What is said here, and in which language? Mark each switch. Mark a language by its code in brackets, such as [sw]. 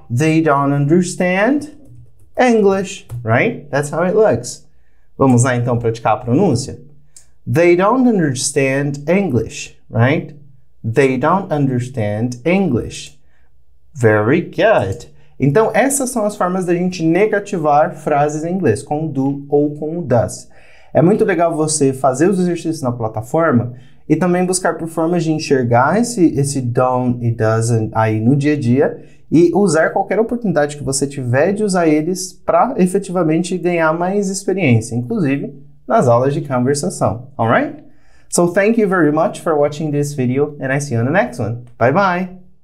[en] They don't understand English, right? That's how it looks. [pt] Vamos lá então praticar a pronúncia? [en] They don't understand English, right? They don't understand English. Very good. [pt] Então, essas são as formas da gente negativar frases em inglês, com do ou com o does. É muito legal você fazer os exercícios na plataforma e também buscar por formas de enxergar esse don't e doesn't aí no dia a dia e usar qualquer oportunidade que você tiver de usar eles para efetivamente ganhar mais experiência, inclusive nas aulas de conversação. [en] Alright? So thank you very much for watching this video and I see you on the next one. Bye bye!